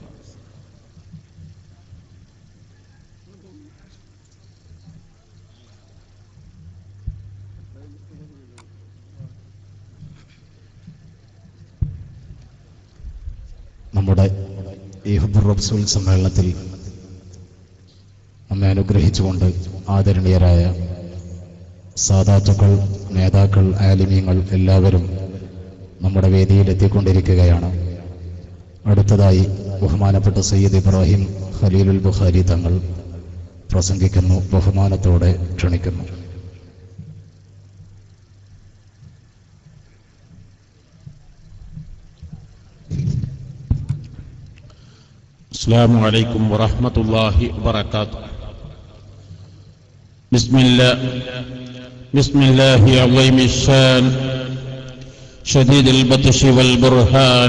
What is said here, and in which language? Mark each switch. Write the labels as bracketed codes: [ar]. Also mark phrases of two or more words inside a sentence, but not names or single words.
[ml] നമ്മുടെ ഈ ഹുബ്ബുർ റസൂൽ സമ്മേളനത്തിൽ നമ്മെ അനുഗ്രഹിച്ചുകൊണ്ട് ആദരണീയരായ സാദാത്തുക്കൾ, നേതാക്കൾ, ആലിമീങ്ങൾ എല്ലാവരും നമ്മുടെ വേദിയിൽ എത്തിക്കൊണ്ടിരിക്കുകയാണ്. അടുത്തതായി ബഹുമാനപ്പെട്ട സയ്യിദ് ഇബ്രാഹിം ഖലീലുൽ ബുഖാരി തങ്ങൾ പ്രസംഗിക്കുന്നു. ബഹുമാനത്തോടെ ക്ഷണിക്കുന്നു. [ar] السلام عليكم ورحمة الله وبركاته. بسم الله عظيم الشان شديد البطش والبرهان.